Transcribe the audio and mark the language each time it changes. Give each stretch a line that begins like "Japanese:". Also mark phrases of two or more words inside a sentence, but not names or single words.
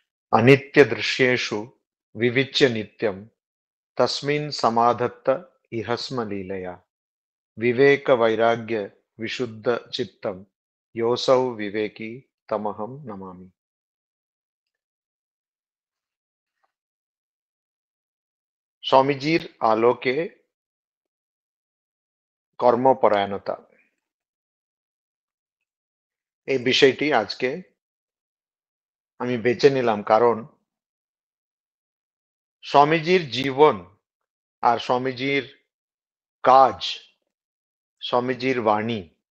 Sanskrit: अनित्य दृश्येषु विविच्य नित्यं तस्मिन् समाधत्त इहस्म लीलया विवेक वैराग्य विशुद्ध चित्तम योऽसौ विवेकी तमहं नमामि।
Bangla: স্বামীজির আলোকে কর্মপরায়ণতা, এই বিষয়টি আজকে আমি বেছে নিলাম, কারণ স্বামীজির জীবন আর স্বামীজির কাজ, স্বামীজির বাণী,